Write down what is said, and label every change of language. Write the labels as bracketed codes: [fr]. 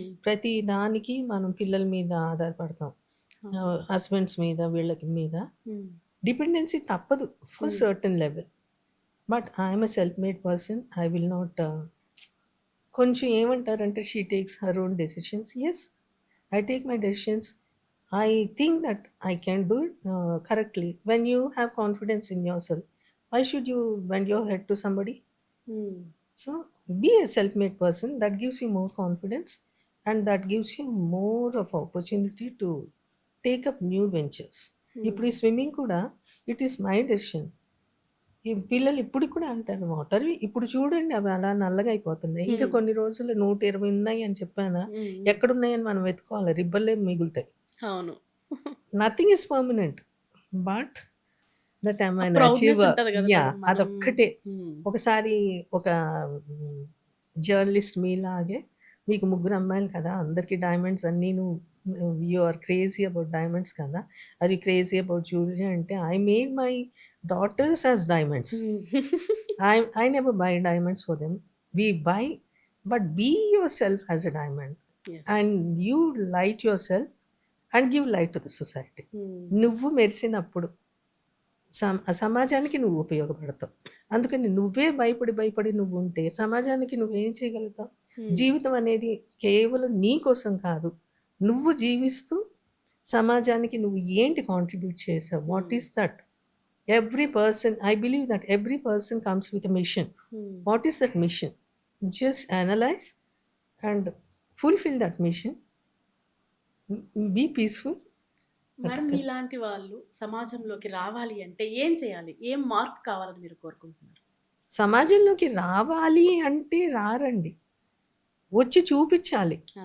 [te] ప్రతి దానికి మనం పిల్లల మీద ఆధారపడతాం. హస్బెండ్స్ మీద, వీళ్ళకి మీద డిపెండెన్సీ తప్పదు [en] For certain level. But I'm a self made person. I will not [te] కొంచెం ఏమంటారంటే [en] She takes her own decisions. Yes, I take my decisions. I think that I can do it correctly. When you have confidence in yourself, why should you bend your head to somebody? So be a self-made person. That gives you more confidence, and that gives you more of opportunity to take up new ventures. [te] ఇప్పుడు ఈ swimming కూడా [en] It is my decision. [te] ఈ పిల్లలు ఇప్పుడు కూడా అంటారు water ఇప్పుడు చూడండి అవి అలా నల్లగా అయిపోతున్నాయి. ఇంకా కొన్ని రోజులు 120 ఉన్నాయి అని చెప్పానా, ఎక్కడున్నాయని మనం వెతుకోవాలి, రిబ్బర్లే మిగులుతాయి. అవును. Nothing is permanent, but that I'm an achiever. Yeah, అదొక్కటే. ఒకసారి ఒక జర్నలిస్ట్ మీలాగే, మీకు 3 అమ్మాయిలు కదా, అందరికీ డైమండ్స్ అన్నీ, [en] You are crazy about diamonds కదా, are you crazy about jewellery అంటే, I made my daughters as diamonds. I never buy diamonds for them. We buy, but be yourself as a diamond. Yes. And you light yourself and give light to the society. [te] నువ్వు మెరిసినప్పుడు సమాజానికి నువ్వు ఉపయోగపడతావు. అందుకని నువ్వే భయపడి నువ్వు ఉంటే సమాజానికి నువ్వేం చేయగలుగుతావు? జీవితం అనేది కేవలం నీ కోసం కాదు, నువ్వు జీవిస్తూ సమాజానికి నువ్వు ఏంటి కాంట్రిబ్యూట్ చేసావు, [en] What is that? Every person, I believe that every person comes with a mission. What is that mission? Just analyze and fulfill that mission. Be peaceful. [te] Madam, మీలాంటి వాళ్ళు సమాజంలోకి రావాలి అంటే ఏం చేయాలి? ఏం మార్పు కావాలని మీరు కోరుకుంటున్నారు? సమాజంలోకి రావాలి అంటే రారండి, వచ్చి చూపించాలి.